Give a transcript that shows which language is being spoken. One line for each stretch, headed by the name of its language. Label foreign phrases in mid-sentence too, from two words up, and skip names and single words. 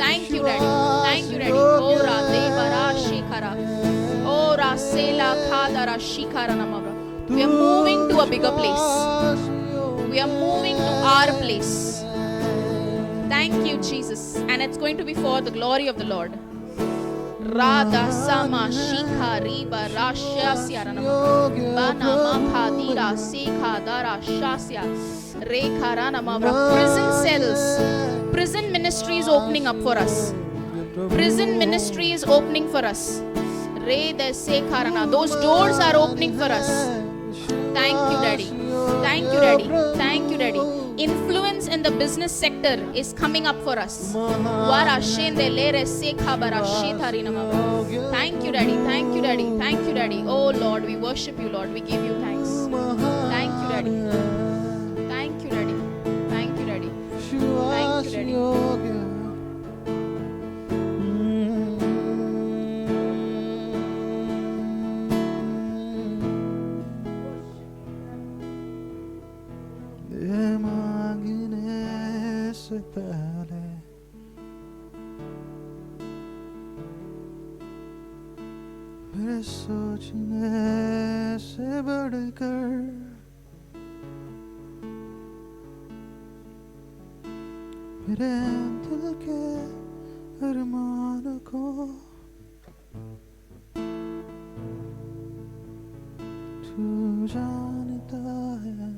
English: Thank you, Daddy. Thank you, Daddy. Oh, Radhe Bara Shikara. Oh, Rasela Khadara Shikara Namabra. We are moving to a bigger place. We are moving to our place. Thank you, Jesus. And it's going to be for the glory of the Lord. Radha Sama Shikha Riba Rashya Syaranama Bana Makhadira Sekha Dara Shasya Rekha Ranamavra. Prison cells, prison ministry is opening up for us. Prison ministry is opening for us. Re de Sekharana. Those doors are opening for us. Thank you, Daddy. Thank you, Daddy. Thank you, Daddy. Influence in the business sector is coming up for us. Thank you, Daddy. Thank you, Daddy. Thank you, Daddy. Oh Lord, we worship you, Lord. We give you thanks. Thank you, Daddy. Thank you, Daddy. Thank you, Daddy. Thank you, Daddy.
Hindi: ये मांगने से पहले मेरे सोचने से बढ़कर मेरे दिल के अरमान को तू जानता है.